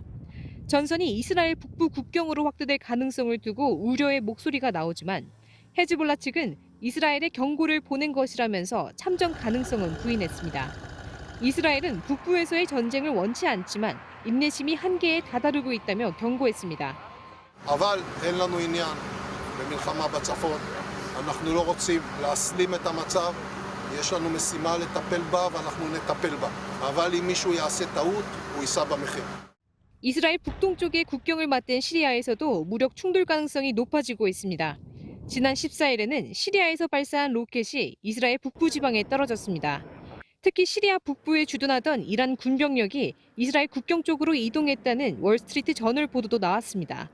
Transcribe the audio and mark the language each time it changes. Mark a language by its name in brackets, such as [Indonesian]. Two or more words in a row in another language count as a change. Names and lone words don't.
[Korean] 전선이 이스라엘 북부 국경으로 확대될 가능성을 두고 우려의 목소리가 나오지만 헤즈볼라 측은 이스라엘에 경고를 보낸 것이라면서 참전 가능성은 부인했습니다. 이스라엘은 북부에서의 전쟁을 원치 않지만 인내심이 한계에 다다르고 있다며 경고했습니다. [Hebrew] אבל אין לנו עניין במלחמה בצפון. אנחנו לא רוצים להסלים את המצב. יש לנו משימה לטפל בה ואנחנו נטפל בה. אבל אם מישהו יעשה טעות, הוא יישא במחיר. [Korean] 이스라엘 북동쪽의 국경을 맞댄 시리아에서도 무력 충돌 가능성이 높아지고 있습니다. 지난 14일에는 시리아에서 발사한 로켓이 이스라엘 북부 지방에 떨어졌습니다. 특히 시리아 북부에 주둔하던 이란 군병력이 이스라엘 국경 쪽으로 이동했다는 월스트리트 저널 보도도 나왔습니다.